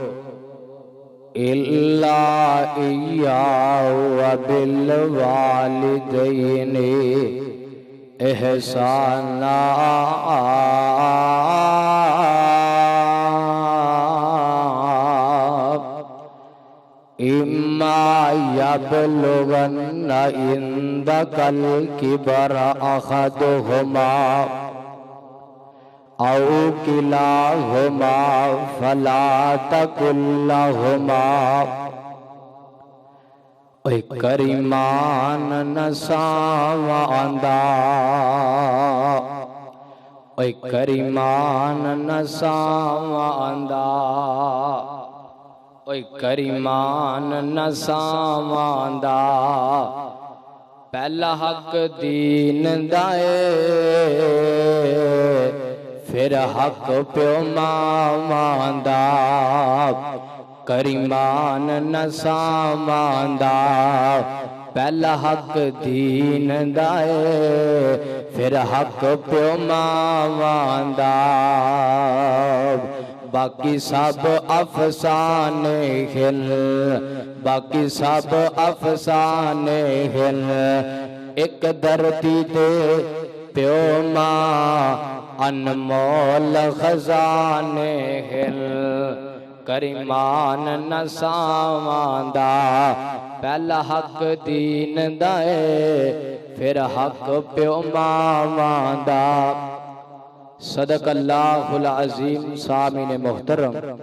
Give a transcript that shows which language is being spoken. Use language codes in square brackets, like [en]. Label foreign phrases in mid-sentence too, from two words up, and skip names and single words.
[ar] إِلَّا إِيَّاهُ وَبِالْوَالِدَيْنِ إِحْسَانًا إِمَّا يَبْلُغَنَّ عِندَكَ الْكِبَرَ أَحَدُهُمَا أَوْ كِلَاهُمَا فَلَا تَقُل لَّهُمَا [pa] اے کریمان نساواندا اے کریمان نساواندا اے کریمان نساواندا پہلا حق دین دائے پھر حق پیو ماواندا کریمان نساواندا پہلا حق دین دائے پھر حق پیو ماواندا [ur] باقی سب افسانے ہیں باقی سب افسانے [pa] ہیں ایک دھرتی دے پیو ماں انمول خزانے ہیں کریمان نساواندا پہلا حق دین دائے پھر حق پیو ماواندا [ar] صدق اللہ العظیم [ur] سامعین محترم